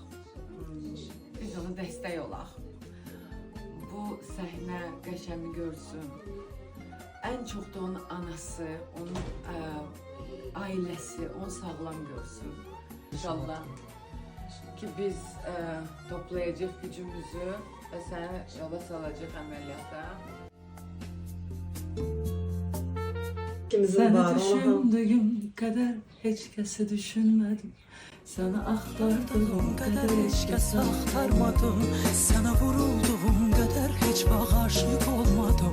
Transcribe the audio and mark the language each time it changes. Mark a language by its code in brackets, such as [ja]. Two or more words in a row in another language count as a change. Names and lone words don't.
[az] Biz ona dəstək olaq. Bu səhnə Qəşəmi görsün. Ən çox da onun anası, onun ailəsi, onu sağlam görsün. İnşallah. Ki biz toplayacağıq gücümüzü və səni yola salacaq əməliyyata. İkimizin var [tr] düşündüğüm kadar hiç kesi düşünmedim. Sana aktardığım kadar hiç kesi aktarmadım. Sana vurulduğum kadar hiç aşık olmadım.